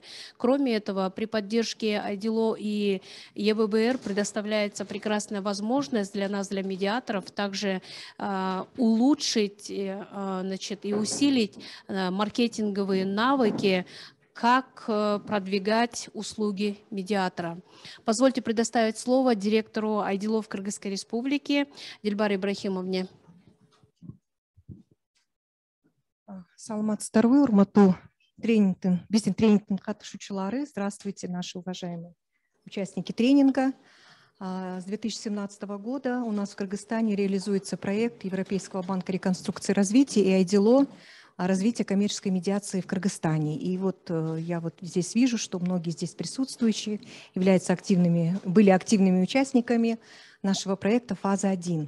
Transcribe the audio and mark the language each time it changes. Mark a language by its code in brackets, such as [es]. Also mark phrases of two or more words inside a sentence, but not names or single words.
[ru] Кроме этого, при поддержке IDLO и ЕВБР предоставляется прекрасная возможность для нас, для медиаторов, также улучшить, значит, и усилить маркетинговые навыки, как продвигать услуги медиатора. Позвольте предоставить слово директору IDLO в Кыргызской Республике Дильбаре Ибрахимовне. [ky] Саламатсыздарбы, урматтуу биздин тренингтин катышуучулары. [ru] Здравствуйте, наши уважаемые участники тренинга. С 2017 года у нас в Кыргызстане реализуется проект Европейского банка реконструкции и развития и IDLO развитие коммерческой медиации в Кыргызстане. И вот я вот здесь вижу, что многие здесь присутствующие были активными участниками нашего проекта «Фаза-1».